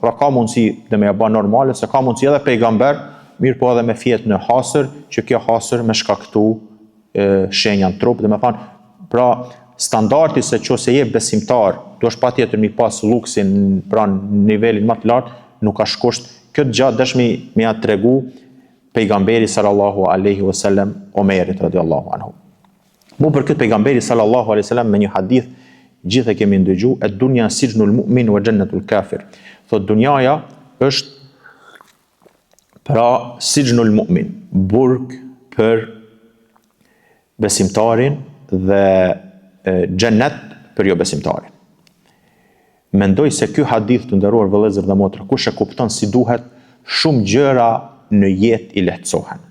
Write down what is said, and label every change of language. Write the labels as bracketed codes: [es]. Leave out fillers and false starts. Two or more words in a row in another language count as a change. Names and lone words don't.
[sq] Pra ka mundësi dhe me ja bë normale se ka mundësi edhe pejgamber mirë po edhe me fjet në hasër, që kjo hasër me shkaktu shenja në trup, dhe me thanë, pra standardi se që se je besimtar, do është pa tjetër mi pas luksin pra në nivelin më të lartë, nuk ka shkusht, këtë gjatë dëshmi me ja tregu pejgamberi [ar] صلى الله عليه وسلم [sq] Omerit [ar] رضي الله عنه. [sq] Mu për këtë pejgamberi [ar] صلى الله عليه وسلم [sq] me një hadith gjithë e kemi ndëgju, e [ar] الدنيا سجن المؤمن وجنة الكافر. [sq] Thot dunjaja është pra [ar] سجن المؤمن, [sq] burg për besimtarin dhe xhennet për jo besimtarin. Mendoj se ky hadith të nderuar vëllezër dhe motra, kush e kupton si duhet, shumë gjëra në jetë i lehtësohen.